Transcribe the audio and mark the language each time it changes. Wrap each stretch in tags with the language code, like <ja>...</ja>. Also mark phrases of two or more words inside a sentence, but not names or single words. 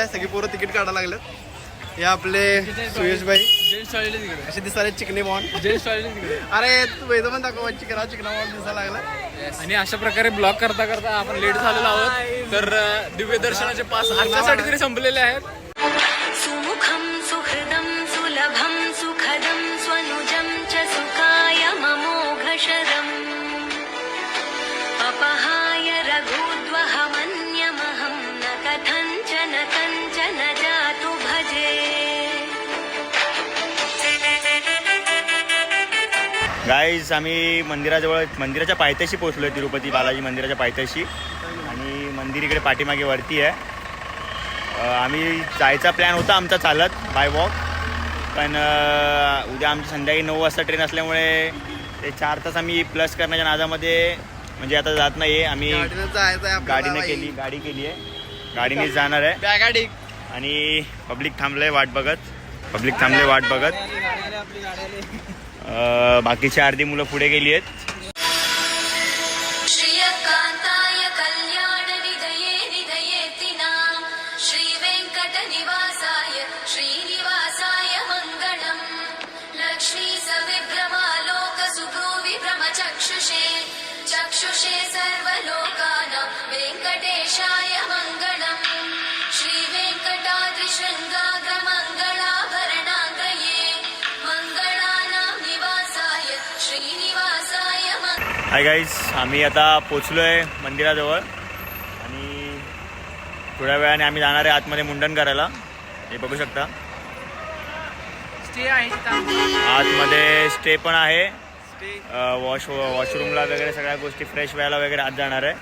<mr>सगळी पोरं तिकीट काढायला लागलं. हे आपले सुयश भाई असे दिसायला चिकने बॉन्ड. अरे तू इथं पण दाखव चिकना बॉन्ड दिसायला लागला. आणि अशा प्रकारे ब्लॉग करता करता आपण लेट झालेलो आहोत. तर दिव्य दर्शनाचे पास आजच्यासाठी तरी संपलेले आहेत.</mr> <sa>सुमुखं सुहृदं सुलभं सुखदं स्वनुजं च सुखाय ममोघशरम् अपहाय रघुद्वहमन्यमहं न कथञ्चन कञ्चन जातु भजे.</sa> <mr>गाईज आम्ही मंदिराच्या पायथ्याशी पोहोचलो तिरुपती बालाजी मंदिराच्या पायथ्याशी. आणि मंदिर इकडे पाठीमागे वरती आहे. आम्ही जायचा प्लॅन होता आमचा चालत</mr> <en>by walk,</en> <mr>पण उद्या आमची संध्याकाळी 9 वाजता ट्रेन असल्यामुळे ते 4 तास आम्ही प्लस करण्याच्या नादामध्ये म्हणजे आता जात नाही आहे. आम्ही गाडी केली आहे, गाडीनेच जाणार आहे. आणि पब्लिक थांबले वाट बघत. बाकीची अर्धी मुलं पुढे गेली आहेत.</mr> <sa>श्रियकान्ताय कल्याणनिधये निधयेतिनां श्रीवेङ्कटनिवासाय श्रीनिवासाय मङ्गलम्. लक्ष्मी सविभ्रमालोकसुभ्रूविभ्रमचक्षुषे चक्षुषे सर्वलोकानां वेङ्कटेशाय मङ्गलम्. श्रीवेङ्कटाद्रिशृङ्गाग्रमङ्गलाभरणाङ्गये मङ्गलानां निवासाय श्रीनिवासाय</sa> <en>hi guys,</en> <mr>आम्ही आता पोचलो आहे मंदिराजवळ आणि थोड्या वेळाने आम्ही जाणार आहे आतमध्ये मुंडन करायला. हे बघू शकता स्टे आहे आतमध्ये स्टे पण आहे. वॉशरूमला वगैरे सगळ्या गोष्टी फ्रेश व्हायला वगैरे आत जाणार आहे.</mr>